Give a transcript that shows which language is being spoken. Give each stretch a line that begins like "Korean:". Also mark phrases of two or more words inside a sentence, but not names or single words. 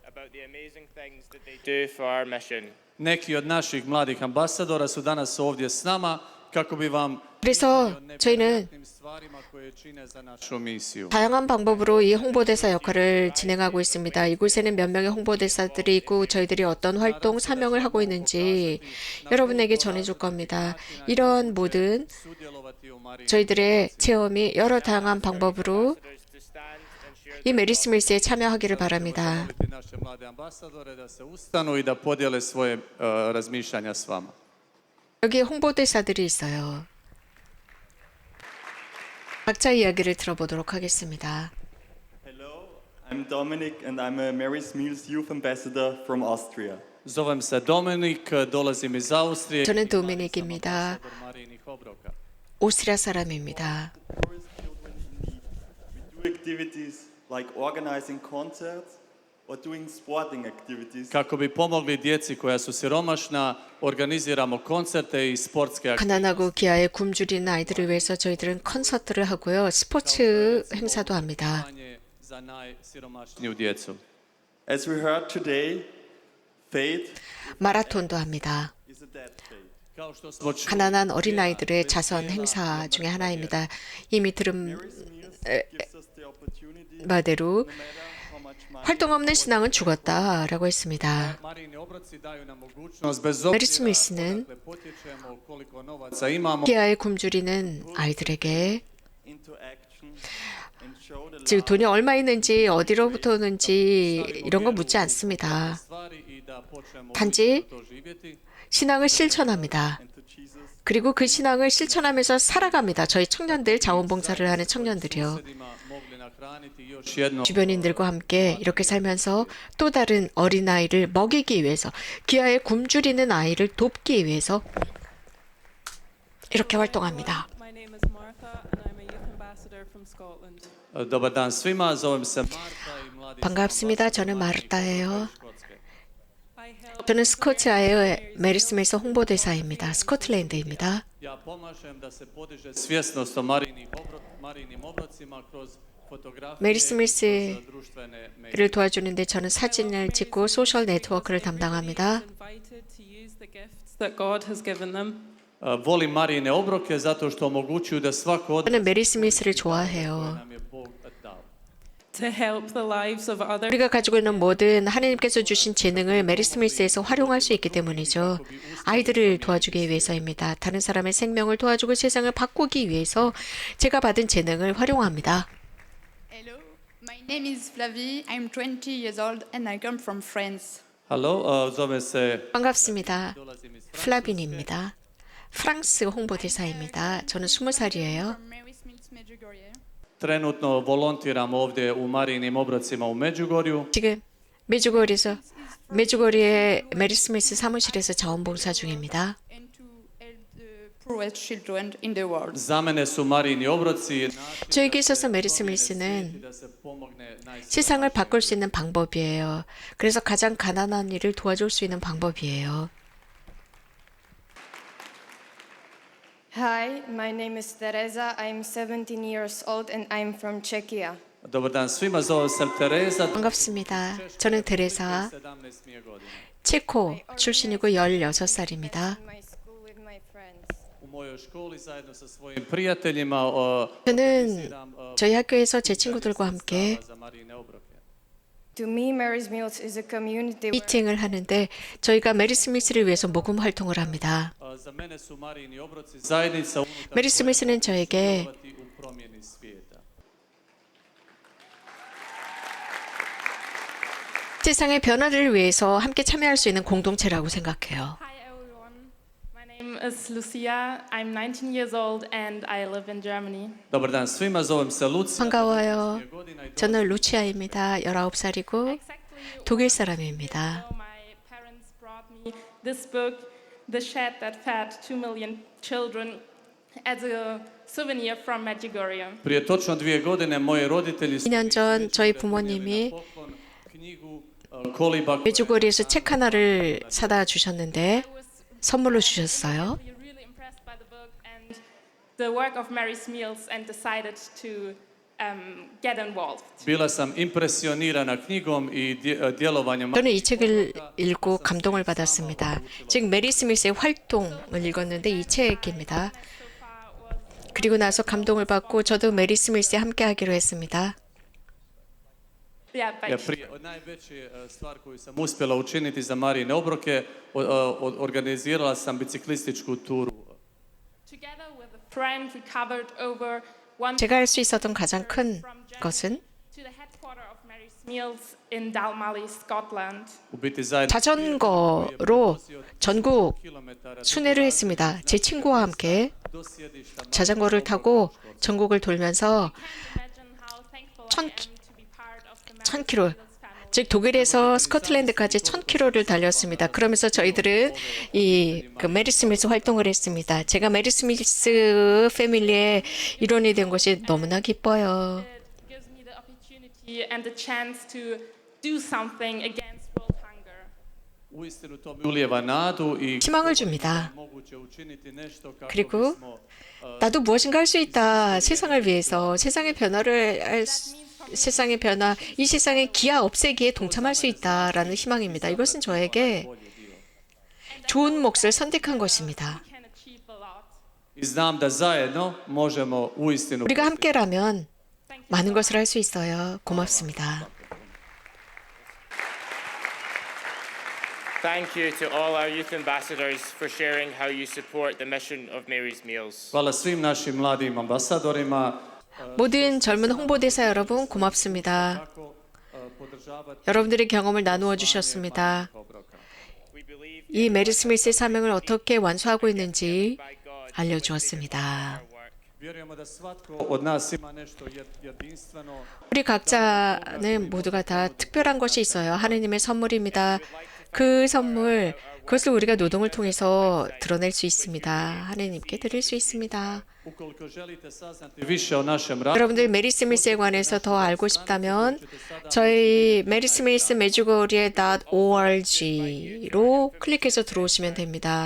English: about the amazing things that they do for our mission.
Croatian: Neki od naših mladih ambasadora su danas ovdje s nama kako bi vam
Korean: 그래서 저희는
Croatian: tim stvarima koje čine za našu misiju.
Korean: 다양한 방법으로 이 홍보대사 역할을 진행하고 있습니다. 이곳에는 몇 명의 홍보대사들이 있고 저희들이 어떤 활동, 사명을 하고 있는지 여러분에게 전해줄 겁니다. 이런 모든
Croatian: Sudjelovati u Marijini
Korean: 저희들의 체험이 여러 다양한 방법으로
English: Others to stand and share
Korean: 이 메리 스미스에 참여하기를 바랍니다.
Croatian: moliti naše mlade ambasadore da se ustanu i da podijele svoje razmišljanja s vama.
Korean: 여기 홍보대사들이 있어요. 각자 이야기를 들어보도록 하겠습니다.
English: Hello, I'm Dominic and I'm a Mary Smeals Youth Ambassador from Austria.
Croatian: Zovem se Dominik, dolazim iz Austrije.
Korean: 저는 도미닉입니다.
Croatian: Ambasador Marijinih obroka.
Korean: 오스트리아 사람입니다.
English: Poorest children in need. We do activities like organizing concerts or doing sporting activities.
Croatian: Kako bi pomogli djeci koja su siromašna, organiziramo koncerte i sportske
Korean: 가난하고 기아에 굶주리는 아이들을 위해서 저희들은 콘서트를 하고요. 스포츠 행사도 합니다.
Croatian: aktivnosti za najsiromašniju djecu.
English: As we heard today, faith
Korean: 마라톤도 합니다.
English: is a dead faith.
Croatian: Kao što smo čuli,
Korean: 가난한 어린아이들의 자선 행사 중에 하나입니다. 이미 들은
English: Mary Smeals gives us the opportunity,
Korean: 바대로
English: no matter how much money
Korean: 활동 없는 신앙은 죽었다라고 했습니다.
Croatian: Marijini obroci daju nam mogućnost bez
Korean: 메리
Croatian: obzira
Korean: 스미스는
Croatian: odakle potječemo, koliko novaca imamo,
Korean: 기아에 굶주리는 아이들에게
English: into action and show the
Korean: 즉
English: love
Korean: 돈이 얼마 있는지 어디로부터 오는지 이런 거 묻지 않습니다.
Croatian: stvari i da počnemo
Korean: 단지
Croatian: to živjeti.
Korean: 신앙을 실천합니다.
English: and to Jesus.
Korean: 그리고 그 신앙을 실천하면서 살아갑니다. 저희 청년들, 자원봉사를 하는 청년들이요.
Croatian: Susjedima mogli nahraniti još jedno
Korean: 주변인들과 함께 이렇게 살면서 또 다른 어린아이를 먹이기 위해서, 기아에 굶주리는 아이를 돕기 위해서 이렇게 활동합니다.
English: My name is Martha and I'm a youth ambassador from Scotland.
Croatian: Dobar dan svima, zovem se Marta i mladi
Korean: 반갑습니다. 저는 마르타예요.
Croatian: Škotske.
English: I help
Korean: 저는 스코트아의 메리스메스 홍보대사입니다. 스코틀랜드입니다.
Croatian: Ja pomažem da se podiže svjesnost o Marijinim obrocima kroz fotografije
Korean: 메리
Croatian: i
Korean: 스미스를
Croatian: kroz društvene medije.
Korean: 도와주는데 저는 사진을 찍고 소셜 네트워크를 담당합니다.
English: invited to use the gifts that God has given them.
Croatian: Volim Marijine obroke zato što omogućuju da svako od
Korean: 저는 메리 스미스를 좋아해요.
Croatian: nam je Bog dao.
English: To help the lives of others.
Korean: 우리가 가지고 있는 모든 하나님께서 주신 재능을 메리 스미스에서 활용할 수 있기 때문이죠. 아이들을 도와주기 위해서입니다. 다른 사람의 생명을 도와주고 세상을 바꾸기 위해서 제가 받은 재능을 활용합니다.
English: Hello, my name is Flavie. I'm 20 years old and I come from France.
Croatian: Halo, zovem se
Korean: 반갑습니다.
Croatian: dolazim iz
Korean: 플라빈입니다. 프랑스 홍보대사입니다. 저는 20살이에요.
English: From Mary Smith Medjugorje.
Croatian: Trenutno volontiram ovdje u Marijinim obrocima u Međugorju.
Korean: 지금 메주거리의 메리 스미스 사무실에서 자원봉사 중입니다.
English: and to help the poorest children in the world.
Croatian: Za mene su Marijini obroci
Korean: 저에게 있어서 메리 스미스는
Croatian: da se pomogne
Korean: 세상을 바꿀 수 있는 방법이에요. 그래서 가장 가난한 이를 도와줄 수 있는 방법이에요.
English: Hi, my name is Teresa. I'm 17 years old and I'm from Czechia.
Croatian: Dobar dan svima, zovem se Tereza.
Korean: 반갑습니다. 저는 테레사,
Croatian: 17 mi je godina.
Korean: 체코 출신이고 16살입니다.
English: In my school with my friends.
Croatian: U mojoj školi zajedno sa svojim prijateljima
Korean: 저는 저희 학교에서 제 친구들과 함께
Croatian: za Marijine obroke.
English: To me, Mary's Meals is a community where
Korean: 미팅을 하는데 저희가 메리 스미스를 위해서 모금 활동을 합니다.
Croatian: Za mene su Marijini obroci zajednica unutar
Korean: 메리 스미스는 저에게
Croatian: sudjelovati u promjeni svijeta.
Korean: 세상의 변화를 위해서 함께 참여할 수 있는 공동체라고 생각해요.
English: Hi everyone. My name is Lucia. I'm 19 years old and I live in Germany.
Croatian: Dobar dan svima, zovem se Lucija.
Korean: 반가워요.
Croatian: 19 godina i
Korean: 저는 루치아입니다. 19살이고
English: Exactly.
Korean: 독일 사람입니다.
English: My parents brought me this book, The Shed That Fed 2 Million Children, as a souvenir from Medjugorje.
Croatian: Prije točno 2 godine moji roditelji su
Korean: 2년 전
Croatian: mi
Korean: 저희
Croatian: donijeli
Korean: 부모님이
Croatian: na poklon knjigu Koliba
Korean: 메주고리에서 책 하나를 사다 주셨는데 선물로 주셨어요.
English: Really impressed by the book and the work of Mary's Meals and decided to get involved.
Croatian: Bila sam impresionirana knjigom i djelovanjem.
Korean: 저는 이 책을 읽고 감동을 받았습니다. 즉 메리 스미스의 활동을 읽었는데 이 책입니다. 그리고 나서 감동을 받고 저도 메리 스미스에 함께하기로 했습니다.
English: Yeah,
Croatian: Ja,
English: but
Croatian: najveća stvar koju sam uspjela učiniti za Marijine obroke, organizirala sam biciklističku turu.
English: together with a friend, we covered over one
Korean: 제가 할 수 있었던 가장 큰 것은
English: to the headquarter of Mary's Meals in Dalmally, Scotland.
Croatian: U biti zajedno
Korean: 자전거로 전국
Croatian: kilometara
Korean: 순회를 했습니다. 제 친구와 함께
Croatian: do sjedišta
Korean: 자전거를 타고 전국을 돌면서
English: Imagine how thankful
Korean: 천-
English: I am to be part of the Mary's
Korean: 1000km,
English: Meals family.
Korean: 즉 독일에서 스코틀랜드까지 1000km를 달렸습니다. 그러면서 저희들은 이 메리 스미스 활동을 했습니다. 제가 메리 스미스 패밀리의 일원이 된 것이 너무나 기뻐요.
English: It gives me the opportunity and the chance to do something against world hunger.
Croatian: uistinu to mi ulijeva nadu i
Korean: 희망을 줍니다.
Croatian: moguće učiniti nešto kako
Korean: 그리고
Croatian: bismo
Korean: 나도 무엇인가 할 수 있다. 세상을 위해서 세상의 변화를 세상의 변화, 이 세상의 기아 없애기에 동참할 수 있다라는 희망입니다. 이것은 저에게 좋은 몫을 선택한 것입니다.
English: Can achieve a lot.
Croatian: i znam da zajedno možemo uistinu
Korean: 우리가 함께라면 많은 것을 할 수 있어요. 고맙습니다.
English: Thank you to all our youth ambassadors for sharing how you support the mission of Mary's Meals.
Croatian: Hvala svim našim mladim ambasadorima
Korean: 모든 젊은 홍보대사 여러분 고맙습니다.
Croatian: kako podržavati
Korean: 여러분들의 경험을 나누어 주셨습니다.
Croatian: obroka.
English: We believe
Korean: 이 메리 스미스의 사명을 어떻게 완수하고 있는지
English: by God
Korean: 알려주었습니다.
English: work.
Croatian: Vjerujemo da svatko od nas ima nešto jedinstveno.
Korean: 우리 각자는 모두가 다 특별한 것이 있어요. 하느님의 선물입니다. 그 선물, 그것을 우리가 노동을 통해서 드러낼 수 있습니다. 하느님께 드릴 수 있습니다.
Croatian: Ukoliko želite saznati više o našem radu,
Korean: 여러분들 메리 스미스에 관해서 더 알고 싶다면 저희 메리 스미스 메주거리의 .org로 클릭해서 들어오시면 됩니다.